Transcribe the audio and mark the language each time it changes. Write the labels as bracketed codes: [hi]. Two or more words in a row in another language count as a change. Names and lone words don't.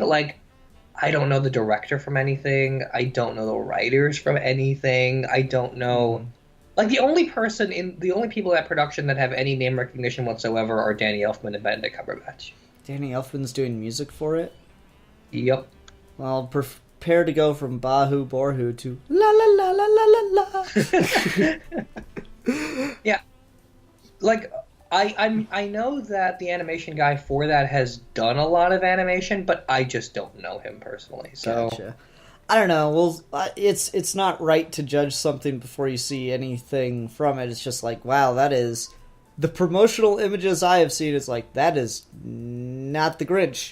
[en] Like, I don't know the director from anything. I don't know the writers from anything. I don't know... Like, the only people at production that have any name recognition whatsoever are Danny Elfman and Benedict Cumberbatch. Danny Elfman's doing music for it? Yep. Well, prepare to go from Bahu Borhu to la la la la la la la. Yeah. Like, I know that the animation guy for that has done a lot of animation, but I just don't know him personally. So Gotcha. I don't know. Well, it's not right to judge something before you see anything from it. It's just like, wow, that is... The promotional images I have seen, it's like, that is not the Grinch.